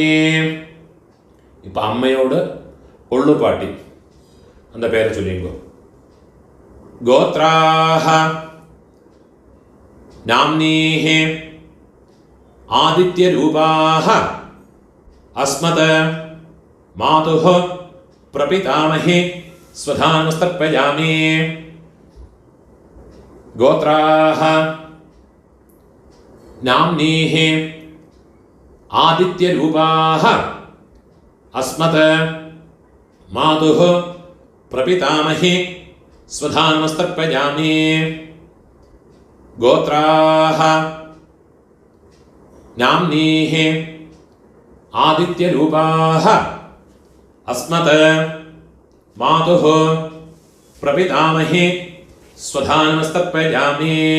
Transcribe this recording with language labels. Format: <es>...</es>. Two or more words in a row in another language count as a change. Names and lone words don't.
<ml>ഇപ്പം അമ്മയോട് കൊള്ളുപാട്ടി அந்த പേര് ചൊല്ലിക്കോ</ml> <sa>ഗോത്രാഹ നാംനീഹി ആദിത്യരൂപാഹ അസ്മത് മാതുഃ പ്രപിതാമഹി സ്വധാ നമസ്തർപ്പയാമി ഗോത്രാഹ നാംനീഹി ആദിത്യരൂപാഹ അസ്മത് മാതുഃ प्रपितामही स्वधानमस्तर्पयामि गोत्राः नाम्नीः आदित्यरूपाः अस्मत् मातुः प्रपितामही स्वधानमस्तर्पयामि</sa>